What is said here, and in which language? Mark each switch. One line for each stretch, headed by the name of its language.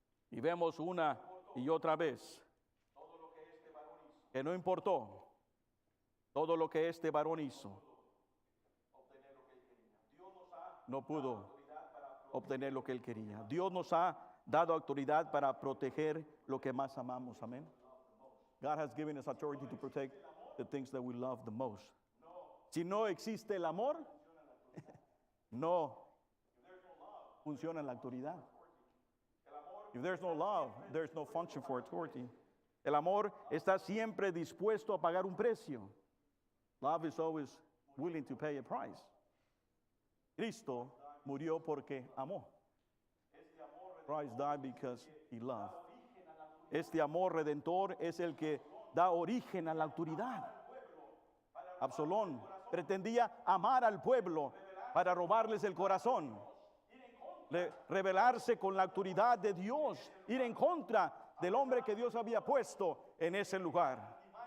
Spanish: Y vemos una y otra vez que no importó todo lo que este varón hizo, no pudo obtener lo que él quería. Dios nos ha dado autoridad para proteger lo que más amamos, amén.
English: God has given us authority to protect the things that we love the most.
Spanish: Si no existe el amor, no funciona la autoridad.
English: If there's no love, there's no function for authority.
Spanish: El amor está siempre dispuesto a pagar un precio.
English: Love is always willing to pay a price.
Spanish: Cristo murió porque amó.
English: Christ died because he loved.
Spanish: Este amor redentor es el que da origen a la autoridad. Absalón pretendía amar al pueblo para robarles el corazón, rebelarse con la autoridad de Dios, ir en contra del hombre que Dios había puesto en ese lugar.